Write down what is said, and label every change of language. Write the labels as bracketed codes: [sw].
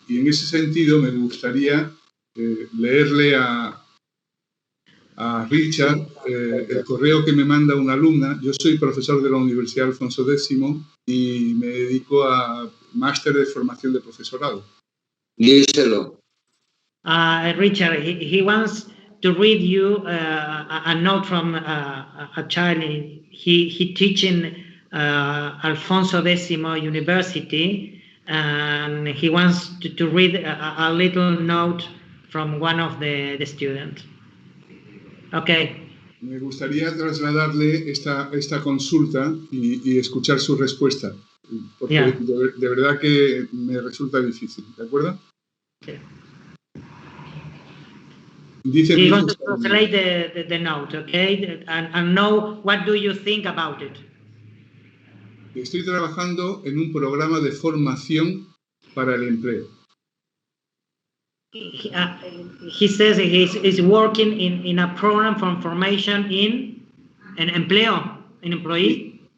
[es] Y en ese sentido me gustaría leerle a Richard el correo que me manda una alumna. Yo soy profesor de la Universidad Alfonso X y me dedico a máster de formación de profesorado. Díselo. [en] Richard, he wants to read you a note from a child. He teaching Alfonso X University, and he wants to read a little note from one of the students. Okay. [es] Me gustaría trasladarle esta consulta y escuchar su respuesta, porque de verdad que me resulta difícil, ¿de acuerdo? [en] Yeah. [es] Dice [en] He wants to translate the note, okay, and know what do you think about it. [es] Estoy trabajando en un programa de formación para el empleo. [en] He says he's working in a program for formation in empleo, in employee.